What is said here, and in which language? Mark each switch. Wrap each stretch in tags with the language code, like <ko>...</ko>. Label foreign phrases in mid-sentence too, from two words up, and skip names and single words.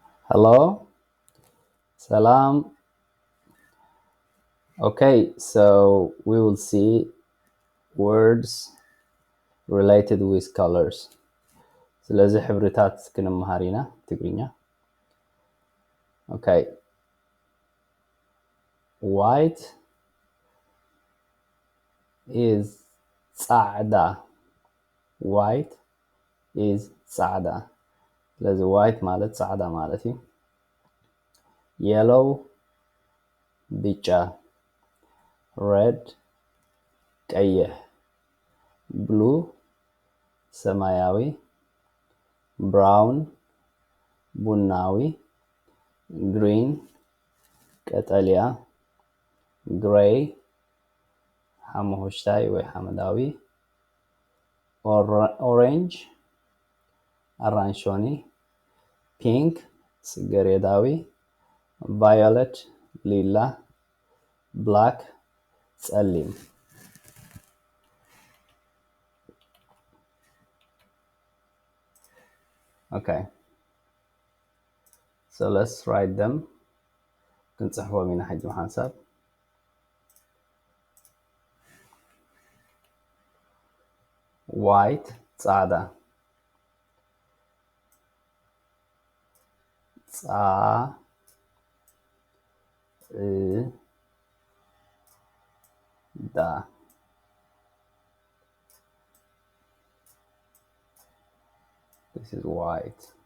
<en>Hello, salam. Okay, so we will see words related with colors.</en> <ti>ስለዚህ ሕብርታት ክንመሃር ኢና ትግርኛ.</ti> <en>Okay. White is ጻዕዳ. White is ጻዕዳ.</en> <ti>ስለዚህ white ማለት ጻዕዳ ማለት እዩ. Yellow ቢጫ. Red ቀይሕ. Blue ሰማያዊ. Brown ቡናዊ. Green ቀጠልያ. Gray ሓመኩሽታይ ወይ ሓመዳዊ. Orange አራንሾኒ. Pink ጽጌረዳዊ. Violet ሊላ. Black ጸሊም.</ti> <en>Okay, so let's write them.</en> <ti>ክንጽሕፎም ኢና ሕጂ ብሓንሳብ. White ጻዕዳ. ጻዕዳ.</ti> <en>This is white.</en>